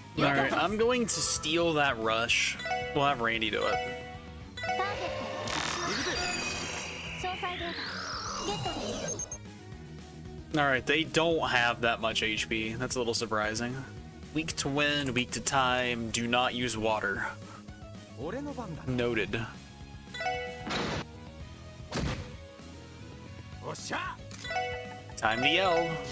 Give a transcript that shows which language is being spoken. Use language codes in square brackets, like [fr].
[en] Alright, I'm going to steal that rush. We'll have Randy do it. [ja] ターゲット詳細データゲットです。 [en] Alright, they don't have that much HP. That's a little surprising. Weak to wind, weak to time, do not use water. [ja] 俺の番だ。 [en] Noted. [ja] おっしゃ。 [en] Time to yell.